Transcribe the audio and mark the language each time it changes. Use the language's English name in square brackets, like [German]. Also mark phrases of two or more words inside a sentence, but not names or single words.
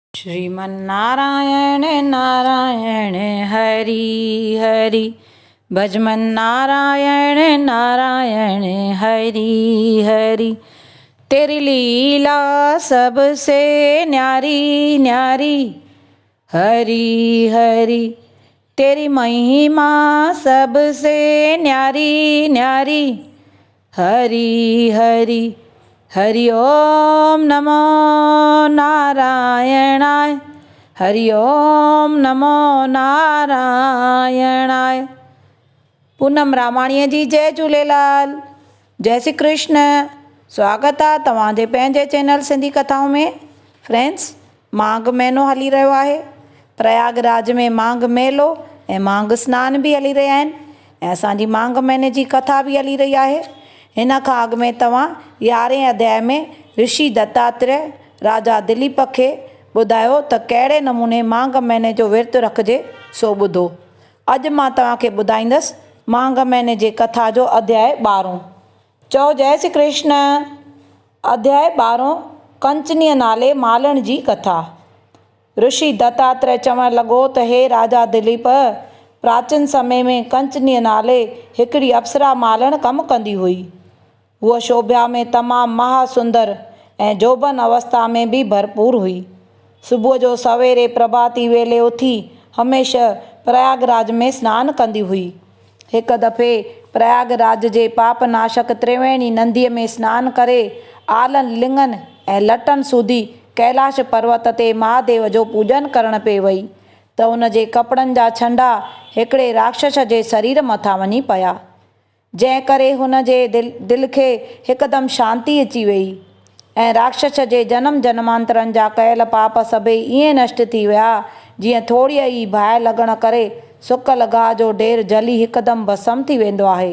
[Hindi] श्रीमन्नारायण नारायण हरि हरि, भजमन नारायण नारायण हरि हरि। तेरी लीला सबसे न्यारी न्यारी, हरि हरि। तेरी महिमा सबसे न्यारी न्यारी, हरि हरि। [Sanskrit] हरि ओम नमो नारायणाय, हरि ओम नमो नारायणाय। [Sindhi] पूनम रामाणीअ जी जय झूलेलाल, जय श्री कृष्ण। स्वागत आहे तव्हांजे पंहिंजे चैनल सिंधी कथाऊं में। फ्रेंड्स, माघ महीनो हली रहियो आहे। प्रयागराज में माघ मेलो ऐं माघ सनान बि हली रहिया आहिनि ऐं असांजी माघ महीने जी कथा बि हली रही आहे। हिन खां अॻु में तव्हां 11वें अध्याय में ऋषि दत्तात्रेय राजा दिलीप खे ॿुधायो त कहिड़े नमूने माघ महीने जो विर्तु रखिजे सो ॿुधो। अॼु मां तव्हांखे ॿुधाईंदसि माघ महीने जे कथा जो अध्याय 12। चओ जय श्री कृष्ण। अध्याय 12 कंचनीअ नाले मालण जी कथा। ऋषि दत्तात्रेय चवणु लॻो त हे राजा दिलीप, प्राचीन समय में कंचनीअ नाले हिकिड़ी अप्सरा मालण कमु कंदी हुई। उहा शोभा में तमामु महासुंदर ऐं जोबन अवस्था में बि भरपूर हुई। सुबुह जो सवेरे प्रभाती वेले उथी हमेशह प्रयागराज में सनानु कंदी हुई। हिकु दफ़े प्रयागराज जे पापनाशक त्रिवेणी नदीअ में सनानु करे आलनि लिङनि ऐं लटनि सूधी कैलाश पर्वत ते महादेव जो पूॼन करण पे वई त उन जे कपिड़नि जा छंडा हिकिड़े राक्षस जे शरीर मथां वञी पिया, जंहिं करे हुन जे दिलि खे हिकदमि शांती अची वई ऐं राक्षस जे जन्म जन्मांतरनि जा कयल पाप सभई ईअं नष्ट थी विया जीअं थोरीअ ई बाहि लॻण करे सुकल गाह जो ढेर जली हिकदमि भस्म थी वेंदो आहे।